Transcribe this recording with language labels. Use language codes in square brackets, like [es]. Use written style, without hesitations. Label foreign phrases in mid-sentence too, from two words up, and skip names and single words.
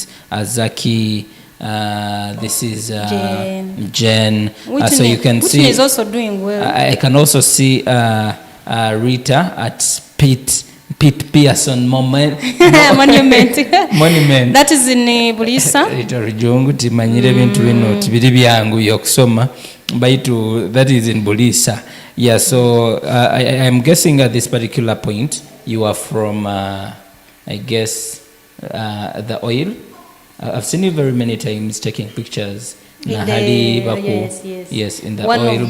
[en] Zaki, this is Jen. So you can see. Whitney is also doing well. I can also see Rita at Pete Pearson Monument. That is in Bulisa. [nyo] Rita Rujongu timanyire bintu bino tibiri byangu yokusoma baitu [en] that is in Bulisa. Yeah, so I'm guessing at this particular point you are from I guess the oil. I've seen you very many times taking pictures. Yes, in the one oil